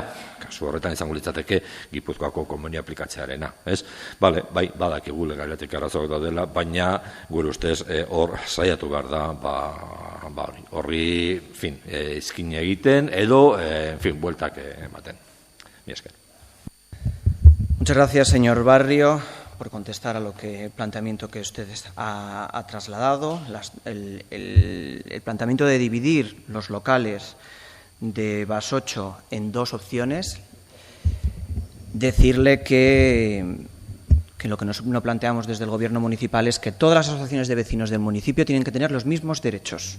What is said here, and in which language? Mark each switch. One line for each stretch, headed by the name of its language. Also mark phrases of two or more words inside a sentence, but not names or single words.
Basque: Kasu horretan izango litzateke Gipuzkoako konbenio aplikatzearena, ez? Bai, badakigu legalitik arazoak daudela, baina gure ustez hor saiatu behar da, horri,
Spanish: en fin,
Basque: izkin egiten, edo,
Spanish: en fin,
Basque: bueltak ematen. Mi esker.
Spanish: Muchas gracias, señor Barrio, por contestar a el planteamiento que usted ha trasladado. El planteamiento de dividir los locales de Basocho en dos opciones, decirle que lo que nos planteamos desde el Gobierno municipal es que todas las asociaciones de vecinos del municipio tienen que tener los mismos derechos.